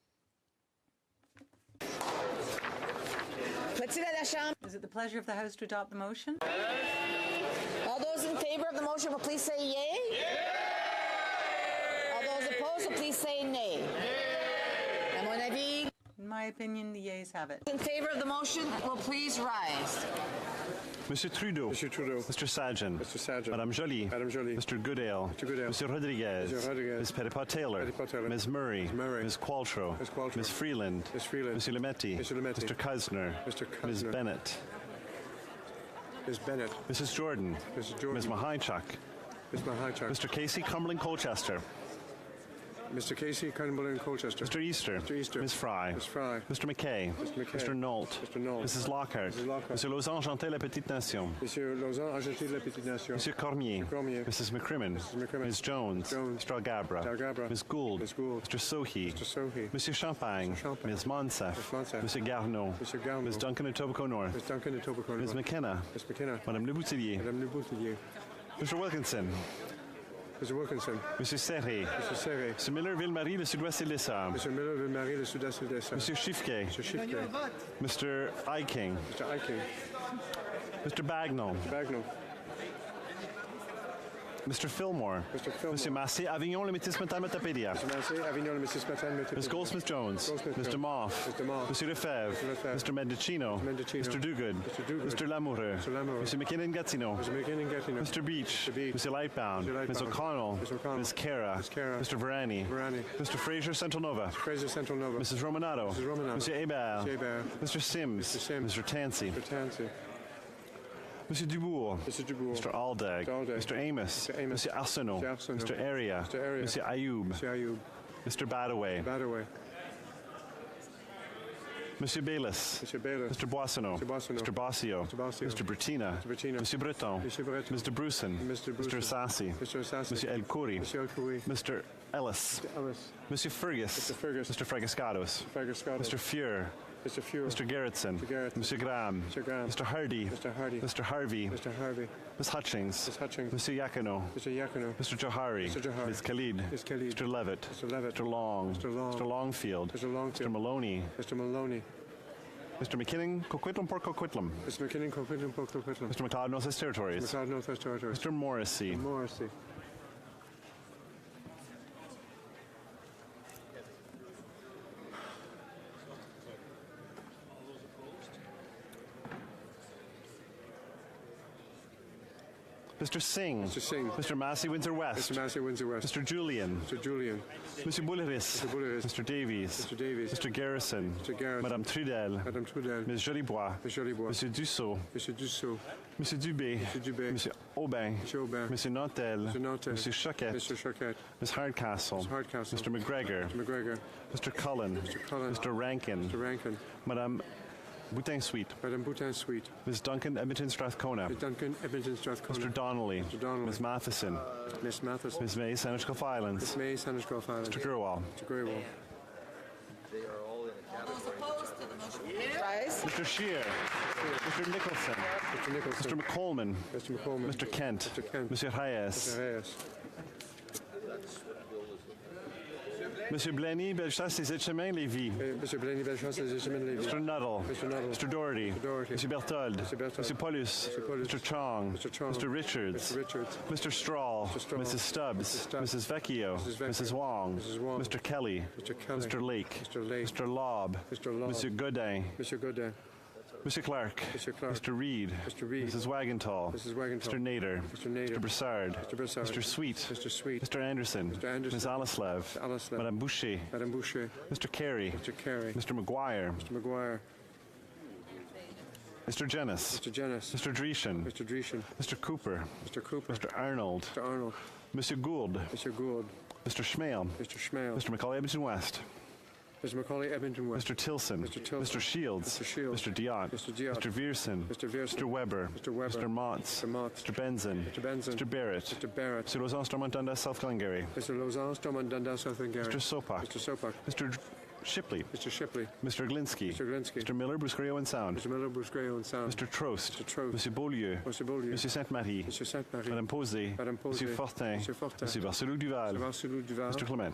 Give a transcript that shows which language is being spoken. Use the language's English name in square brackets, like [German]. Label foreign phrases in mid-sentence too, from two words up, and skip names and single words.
[English] Is it the pleasure of the House to adopt the motion? All those in favor of the motion will please say yay. All those opposed will please say nay. In my opinion, the yeas have it. In favor of the motion will please rise. Monsieur Trudeau. Mr. Sajjan. Madame Joly. Mr. Goodale. Monsieur Rodriguez. Ms. Petitpas-Taylor. Ms. Murray. Ms. Qualtrough. Ms. Freeland. Monsieur Lametti. Mr. Kusner. Ms. Bennett. Mrs. Jordan. Ms. Mahaichuk. Mr. Casey Cumberland Colchester. Mr. Casey, Cunningham, Colchester. Mr. Easter. Mr. Easter. Ms. Fry. Ms. Fry. Mr. McKay. Mr. McKay. Mr. Nolt. Mr. Nolt. Mrs. Lockhart. Mrs. Lockhart. Monsieur Lausanne, Enchanté, La Petite Nation. Monsieur Lausanne, Argenté de la Petite Nation. Monsieur Cormier. Cormier. Mrs. McCrimmon. Mrs. McCrimmon. Ms. Jones. Jones. Mr. Algabra. Algabra. Ms. Gould. Ms. Gould. Mr. Sohi. Mr. Sohi. Monsieur Champagne. Mr. Champagne. Ms. Monsef. Ms. Monsef. Monsieur Garneau. Monsieur Garneau. Ms. Duncan of Etobicoke North. Ms. Duncan de Tobago. Ms. McKenna. Ms. McKenna. Madame Le Boutillier. Madame Le Boutillier. Mr. Wilkinson. Mr. Wilkinson. Monsieur Serré. Mr. Serré. Monsieur Miller, Ville-Marie, le Sud-Ouest et l'Essor. Mr. Miller, Ville-Marie, le Sud-Est et l'Essor. Monsieur Chiffquet. Mr. Chiffquet. Mr. Iking. Mr. Iking. Mr. Bagnall. Mr. Bagnall. Mr. Fillmore. Mr. Fillmore. Monsieur Massé, Avignon, le Métis Matapédia. Mr. Massé, Avignon, le Mrs. Matan, Ms. Goldsmith-Jones. Goldsmith-Jones. Mr. Moff. Mr. Moff. Monsieur Lefebvre. Mr. Lefebvre. Mr. Mendocino. Mr. Mendocino. Mr. Duguid. Mr. Duguid. Mr. Lamoureux. Mr. Lamoureux. Mr. McKinnon-Gatineau. Mr. McKinnon-Gatineau. Mr. Beach. Mr. Beach. Mr. Lightbound. Mr. Lightbound. Ms. O'Connell. Ms. O'Connell. Ms. Cara. Ms. Cara. Mr. Varani. Varani. Mr. Fraser, Central Nova. Fraser, Central Nova. Mrs. Romanato. Mrs. Romanato. Monsieur Hébert. Mr. Hébert. Mr. Sims. Mr. Sims. Mr. Tansey. Mr. Tansey. Monsieur Dubourg. Mr. Dubourg. Mr. Aldag. Mr. Aldag. Mr. Amos. Mr. Amos. Mr. Arsenault. Mr. Arsenault. Mr. Area. Mr. Area. Mr. Ayoub. Mr. Ayoub. Mr. Badaway. Badaway. Monsieur Baylis. Mr. Bayless. Mr. Boissonneau. Mr. Boissonneau. Mr. Bossio. Mr. Bossio. Mr. Bertina. Mr. Bertina. Monsieur Breton. Mr. Breton. Mr. Bruson. Mr. Mr. Bruson. Assassi. Mr. Assassi. Monsieur El Khoury. Mr. El Khoury. Mr. Ellis. Mr. Ellis. Monsieur Fergus. Mr. Fergus. Mr. Fragascados. Fergus-Scotto. Mr. Fuhr. Mr. Fuhr. Mr. Gerritsen. Mr. Gerritsen. Monsieur Graham. Mr. Graham. Mr. Hardy. Mr. Hardy. Mr. Harvey. Mr. Harvey. Ms. Hutchings. Ms. Hutchings. Monsieur Yakino. Mr. Yakino. Mr. Johari. Mr. Johari. Ms. Khalid. Ms. Khalid. Mr. Levitt. Mr. Levitt. Mr. Long. Mr. Long. Mr. Longfield. Mr. Longfield. Mr. Maloney. Mr. Maloney. Mr. McKinnon, Coquitlam, Port Coquitlam. Mr. McKinnon, Coquitlam, Port Coquitlam. Mr. McLeod, Northwest Territories. McLeod, Northwest Territories. Mr. Morrissey. Morrissey. Mr. Singh. Mr. Singh. Mr. Massey, Windsor West. Mr. Massey, Windsor West. Mr. Julian. Mr. Julian. Monsieur Bouliris. Mr. Bouliris. Mr. Davies. Mr. Davies. Mr. Garrison. Mr. Garrison. Madame Trudel. Madame Trudel. Ms. Jolibois. Ms. Jolibois. Monsieur Dussault. Mr. Dussault. Monsieur Dubé. Mr. Dubé. Monsieur Aubin. Mr. Aubin. Monsieur Nantel. Mr. Nantel. Monsieur Choquette. Mr. Choquette. Ms. Hardcastle. Ms. Hardcastle. Mr. McGregor. Mr. McGregor. Mr. Cullen. Mr. Cullen. Mr. Rankin. Mr. Rankin. Madame Boutin-Sweet. Madame Boutin-Sweet. Ms. Duncan, Edmonton Strathcona. Ms. Duncan, Edmonton Strathcona. Mr. Donnelly. Mr. Donnelly. Ms. Matheson. Miss Matheson. Ms. May, Sandwich Gulf Islands. Miss May, Sandwich Gulf Islands. Mr. Gurwal. Mr. Grewal. They are all in a category. Opposed to the motion, rise. Mr. Shear. Mr. Nicholson. Mr. Nicholson. Mr. McColeman. Mr. McColeman. Mr. Kent. Mr. Kent. Monsieur Reyes. Mr. Reyes. Monsieur Blenny, Bellechasse, Les Chemins, Lévis. Mr. Blaney, Bellechasse, Les Chemins, Lévis. Mr. Nuttall. Mr. Nuttall. Mr. Doherty. Mr. Doherty. Monsieur Berthold. Mr. Berthold. Monsieur Paulus. Mr. Paulus. Mr. Chong. Mr. Chong. Mr. Richards. Mr. Richards. Mr. Strahl. Mr. Strahl. Mrs. Stubbs. Mrs. Stubbs. Mrs. Vecchio. Mrs. Vecchio. Mrs. Wong. Mrs. Wong. Mr. Kelly. Mr. Kelly. Mr. Lake. Mr. Lake. Mr. Lobb. Mr. Lobb. Monsieur Godin. Mr. Godin. Mr. Clark. Mr. Clark. Mr. Reed. Mr. Reed. Mrs. Wagentall. Mrs. Wagentall. Mr. Nader. Mr. Nader. Mr. Broussard. Mr. Broussard. Mr. Sweet. Mr. Sweet. Mr. Anderson. Mr. Anderson. Ms. Alislav. Mr. Alislav. Madame Boucher. Madame Boucher. Mr. Carey. Mr. Carey. Mr. McGuire. Mr. McGuire. Mr. Jennis. Mr. Jennis. Mr. Dreeshen. Mr. Dreeshen. Mr. Cooper. Mr. Cooper. Mr. Arnold. Mr. Arnold. Monsieur Gould. Mr. Gould. Mr. Schmale. Mr. Schmale. Mr. Macaulay, Edmonton West. Mr. Macaulay, Edmonton West. Mr. Tilson. Mr. Tilson. Mr. Shields. Mr. Shields. Mr. Diot. Mr. Diot. Mr. Vierson. Mr. Vierson. Mr. Weber. Mr. Weber. Mr. Motz. Mr. Motz. Mr. Benson. Mr. Benson. Mr. Barrett. Mr. Barrett. Mr. Lausanne, Stormont, Dundas, South Glengarry. Mr. Lausanne, Stormont, Dundas, South Glengarry. Mr. Sopak. Mr. Sopak. Mr. Shipley. Mr. Shipley. Mr. Glinsky. Mr. Glinsky. Mr. Miller, Bruce Gray, and Sound. Mr. Miller, Bruce Gray, and Sound. Mr. Trost. Mr. Trost. Monsieur Beaulieu. Mr. Beaulieu. Monsieur Sainte-Marie. Mr. Sainte-Marie. Madame Posé. Madame Posé. Monsieur Fortin. Monsieur Fortin. Monsieur Barcelou Duval. Mr. Barcelou Duval. Mr. Clement.